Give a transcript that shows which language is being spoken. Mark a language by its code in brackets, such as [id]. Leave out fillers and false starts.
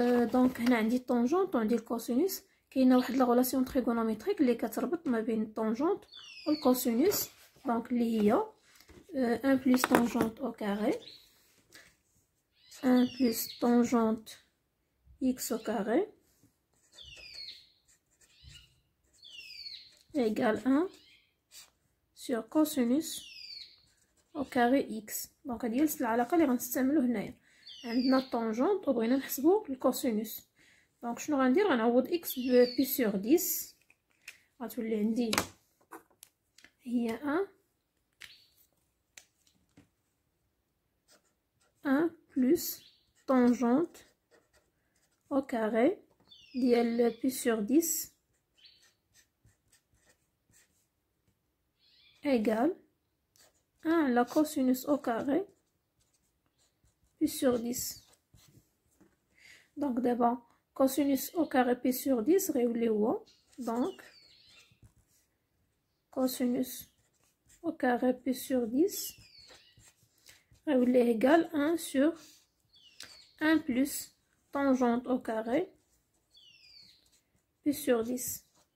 [fr] Donc [ar] هنا عندي [fr] tangente on dit le cosinus. [ar] كاينه واحد لا [fr] relation trigonométrique [ar] اللي كتربط ما بين التونجونت والكوسينوس، دونك اللي هي [fr] 1 plus tangente au carré 1 plus tangente x au carré égale 1 sur cosinus au carré x. [ar] دونك هذه هي العلاقه اللي غنستعملو هنايا. عندنا التونجونت وبغينا نحسبو الكوسينوس، دونك شنو غندير؟ غنعوض اكس ب بي سور 10، غتولي عندي هي 1 [fr] plus tangente au carré ديال بي سور 10 égale 1 la cosinus au carré pi sur 10. Donc d'abord cosinus au carré pi sur 10 [ar] غيولي هو [fr] donc cosinus au carré pi sur 10 [ar] غيولي [fr] égal 1 sur 1 plus tangente au carré pi sur 10.